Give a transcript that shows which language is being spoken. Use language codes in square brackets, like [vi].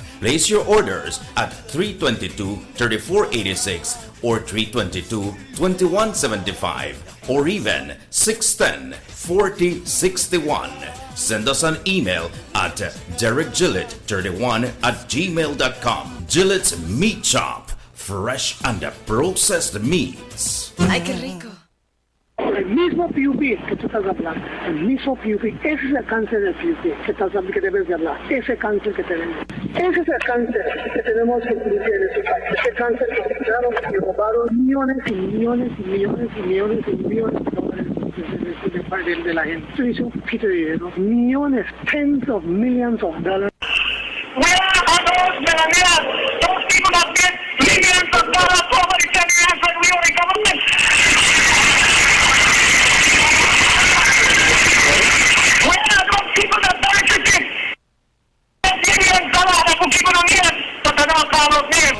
[en] Place your orders at 322-3486 or 322-2175 or even 610-4061. Send us an email at derekgillett31@gmail.com. Gillette's Meat Shop, fresh and processed meats. [es] Ay, qué rico. El mismo PUP que tú estás hablando, el mismo PUP, ese es el cáncer del PUP que debes de hablar, ese cáncer que tenemos. Ese es el cáncer que tenemos que cumplir en este país. Ese cáncer que quitaron y robaron millones y millones y millones y millones y millones de dólares de la gente. Esto dice un poquito de dinero. [en] Millones, tens of millions of dollars. Where are those millionaires? Those people that get millions of dollars over the 10 years when we were in government. Where are those people that benefited? Millions of dollars that people don't get, but they don't call those names.